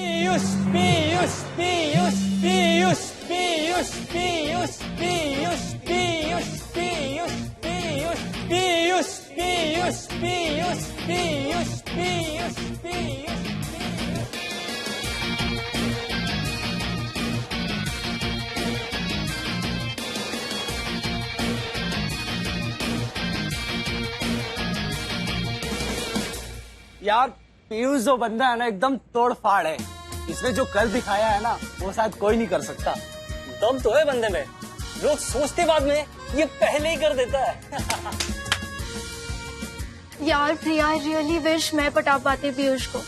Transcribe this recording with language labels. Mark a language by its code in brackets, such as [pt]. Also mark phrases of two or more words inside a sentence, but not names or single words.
[hi] पीयूष पीयूष पीयूष पीयूष पीयूष पीयूष पीयूष पीयूष पीयूष पीयूष पीयूष पीयूष पीयूष पीयूष पीयूष पीयूष। यार पीयूष जो बंदा है ना एकदम तोड़ फाड़ है। इसने जो कर दिखाया है ना वो शायद कोई नहीं कर सकता। दम तो है बंदे में, लोग सोचते बाद में ये पहले ही कर देता है। यार प्रिया [en] really wish [hi] मैं पटा पाती पीयूष को।